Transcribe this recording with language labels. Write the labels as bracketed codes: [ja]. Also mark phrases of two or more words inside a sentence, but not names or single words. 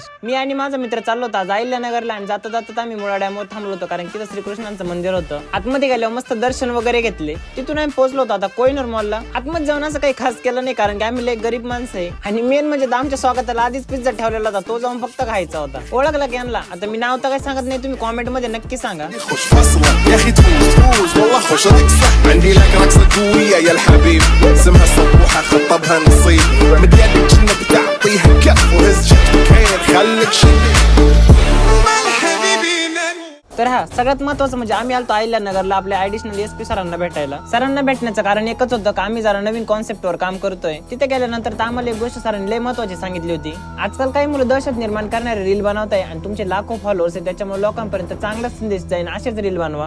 [mr] मी आणि माझा मित्र चाललो होतो आज अहिल्यानगरला आणि जाता जाता आम्ही मुळा डॅमवर थांबलो होतो कारण की श्रीकृष्णांचं मंदिर होतं. आतमध्ये गेल्यावर मस्त दर्शन वगैरे घेतले. तिथून आम्ही पोहोचलो होतो आता कोहिनूर मॉलला. आतमध्ये जाऊन असं काही खास केलं नाही कारण की आम्ही लय गरीब माणसं आहे आणि मेन म्हणजे आमच्या स्वागताला आधीच पिझ्झा ठेवलेला होता, तो जाऊन फक्त खायचा होता. ओळखला की आणला. आता मी नाव तर काही सांगत नाही, तुम्ही कॉमेंट मध्ये नक्की सांगा. [ar] عندي لك رقصة قوية يا الحبيب اسمها صبوحة خطبها نصيب مد يدك جنك تعطيها كف وهز جتك عين خليك شديد [mr] तर हा सगळ्यात महत्वाचं म्हणजे आम्ही आलतो अहिल्यानगरला आपल्या ऍडिशनल एसपी सरांना भेटायला. सरांना भेटण्याचं कारण एकच होतं की आम्ही जरा नवीन कॉन्सेप्टवर काम करतोय. तिथे गेल्यानंतर तर आम्हाला एक गोष्ट सरांनी लय महत्वाची सांगितली होती. आजकाल काही मुलं दहशत निर्माण करणारे रील बनवताय आणि तुमचे लाखो फॉलोअर्स आहेत, त्याच्यामुळे लोकांपर्यंत चांगला संदेश जाईल असेच रील बनवा.